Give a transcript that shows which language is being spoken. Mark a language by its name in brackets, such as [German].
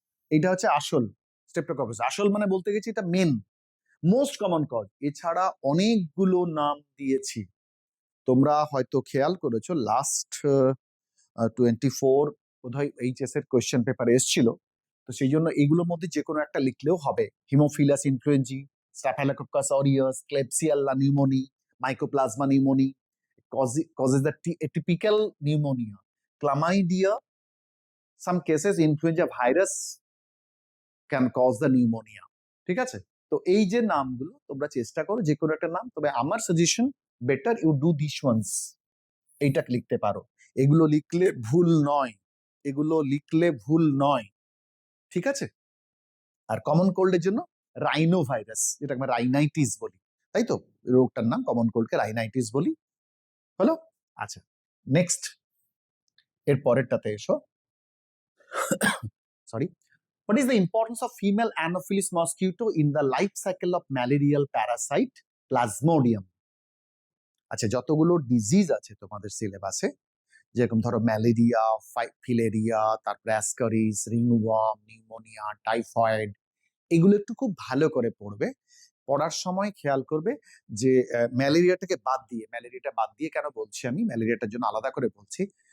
[Bangla] এটা হচ্ছে আসল স্ট্রেপ্টোকক্কাস, আসল মানে বলতে গেছি এটা মেন, মোস্ট কমন কজ। এছাড়া অনেকগুলো নাম দিয়েছি, তোমরা হয়তো খেয়াল করেছো লাস্ট 24 বোধহয় এইচএস এর কোয়েশ্চেন পেপারে এসেছিল, তো সেই জন্য এইগুলোর মধ্যে যে কোনো একটা লিখলেও হবে। Haemophilus influenzae, স্টাফিলোকোকাস aureus, ক্লেবসিয়েল্লা pneumoniae, mycoplasma pneumoniae [English] causes the atypical pneumonia, chlamydia, some cases influenza virus can cause the pneumonia. [Bangla] ঠিক আছে, তো এই যে নামগুলো তোমরা চেষ্টা করো যে কোনো একটা নাম, তবে আমার suggestion [English] better you do this once, [Bangla] এইটা লিখতে পারো। এগুলো লিখলে ভুল নয়, এগুলো লিখলে ভুল নয়, ঠিক আছে। আর কমন কোল্ডের জন্য রাইনো ভাইরাস, যেটা আমরা রাইনাইটিস বলি, তাই তো, রোগটার নাম কমন কোল্ডকে রাইনাইটিস বলি। হলো? আচ্ছা, নেক্সট, এর পরেরটাতে এসো। [English] Sorry, what is the importance of female anopheles mosquito in the life cycle of malarial parasite plasmodium? [Bangla] আচ্ছা, যতগুলো ডিজিজ আছে তোমাদের সিলেবাসে, যেরকম ধরো ম্যালেরিয়া, ফিলেরিয়া, তারপরে অ্যাসকারিস, রিংওয়ার্ম, নিউমোনিয়া, টাইফয়েড, এগুলো একটু খুব ভালো করে পড়বে। পড়ার সময় খেয়াল করবে যে ম্যালেরিয়াটা বাদ দিয়ে কেন বলছি, আমি ম্যালেরিয়াটার জন্য আলাদা করে বলছি।